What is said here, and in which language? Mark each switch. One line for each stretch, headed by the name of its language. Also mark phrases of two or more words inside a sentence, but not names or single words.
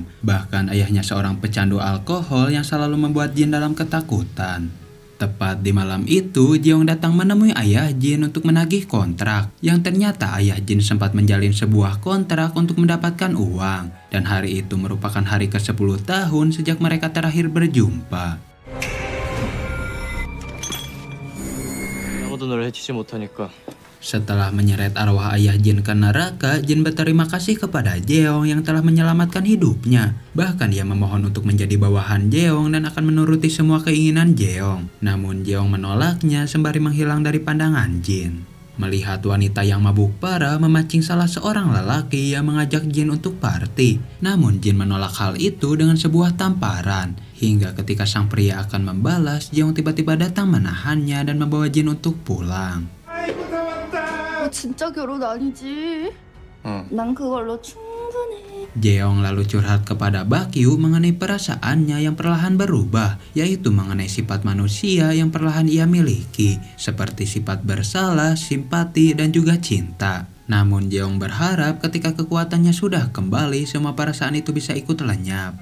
Indonesian: Bahkan ayahnya seorang pecandu alkohol yang selalu membuat Jin dalam ketakutan. Tepat di malam itu, Jeong datang menemui ayah Jin untuk menagih kontrak, yang ternyata ayah Jin sempat menjalin sebuah kontrak untuk mendapatkan uang, dan hari itu merupakan hari ke-10 tahun sejak mereka terakhir berjumpa.
Korean: 아무도 널 해치지 못하니까
Indonesian: Setelah menyeret arwah ayah Jin ke neraka, Jin berterima kasih kepada Jeong yang telah menyelamatkan hidupnya. Bahkan ia memohon untuk menjadi bawahan Jeong dan akan menuruti semua keinginan Jeong. Namun Jeong menolaknya sembari menghilang dari pandangan Jin. Melihat wanita yang mabuk parah memancing salah seorang lelaki yang mengajak Jin untuk party. Namun Jin menolak hal itu dengan sebuah tamparan. Hingga ketika sang pria akan membalas, Jeong tiba-tiba datang menahannya dan membawa Jin untuk pulang.
Korean: 진짜 결혼 아니지? 응. 난 그걸로 충분해.
Indonesian: Jeong lalu curhat kepada Bakyu mengenai perasaannya yang perlahan berubah, yaitu mengenai sifat manusia yang perlahan ia miliki, seperti sifat bersalah, simpati, dan juga cinta. Namun Jeong berharap ketika kekuatannya sudah kembali, semua perasaan itu bisa ikut lenyap.